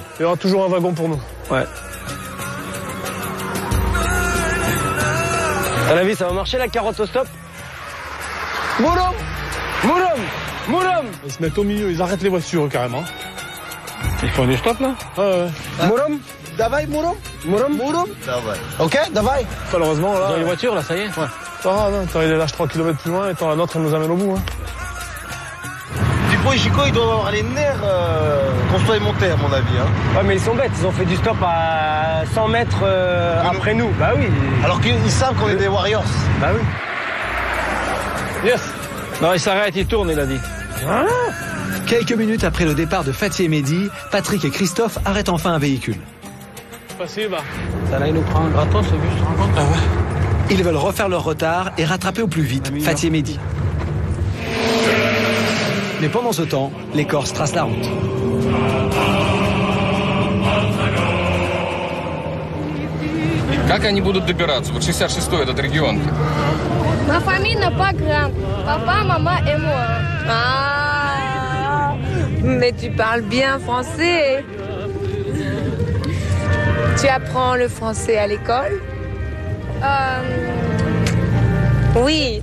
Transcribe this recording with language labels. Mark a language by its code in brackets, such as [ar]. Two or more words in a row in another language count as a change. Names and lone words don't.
[fr] Il y aura toujours un wagon pour nous. Ouais. À la vie, ça va marcher la carotte au stop? Mourom! Mourom! Mourom! Ils se mettent au milieu, ils arrêtent les voitures carrément. Ils font des stops là? Ouais. Mourom? Davai, Mourom? Mourom? Mourom? Davai. Ok, Davai. Malheureusement là. Dans les voitures là, ça y est? Ouais. Pas grave, hein. T'as les lâches 3 km plus loin et tant la nôtre elle nous amène au bout. Hein. Dupont et Chico, ils doivent avoir les nerfs qu'on soit montés à mon avis. Hein. Ouais, mais ils sont bêtes, ils ont fait du stop à 100 mètres après nous. Bah oui. Alors qu'ils savent qu'on est des Warriors. Bah oui. Yes. Non, il s'arrête, il tourne, il a dit. Ah. Quelques minutes après le départ de Fatih et Mehdi, Patrick et Christophe arrêtent enfin un véhicule. Passez, bah. Ça là, il nous prend un gratos, ce bus, tu te rends compte? Ah ouais. Ils veulent refaire leur retard et rattraper au plus vite Fatih et Mehdi. Mais pendant ce temps, les Corses tracent la route. [ru] Как они будут добираться? Вот 66-й этот регион. [fr] Ma famille n'a pas grande. Papa, maman et moi. Ah, mais tu parles bien français. Tu apprends le français à l'école? Oui.